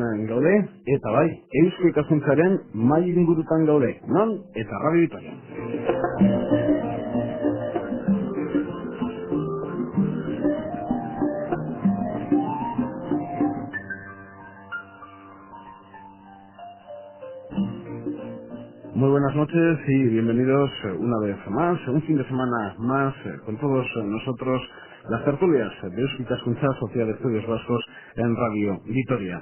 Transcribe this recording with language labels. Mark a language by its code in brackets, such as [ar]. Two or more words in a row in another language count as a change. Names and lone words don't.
[eu] gaude, eta bai, Eusko Ikaskuntzaren mai ingurutan gaude, non? Eta Radio Vitoria. [es] Muy buenas noches y bienvenidos una vez más, un fin de semana más, con todos nosotros, las tertulias de Eusko Ikaskuntza, Sociedad de Estudios Vascos en Radio Vitoria.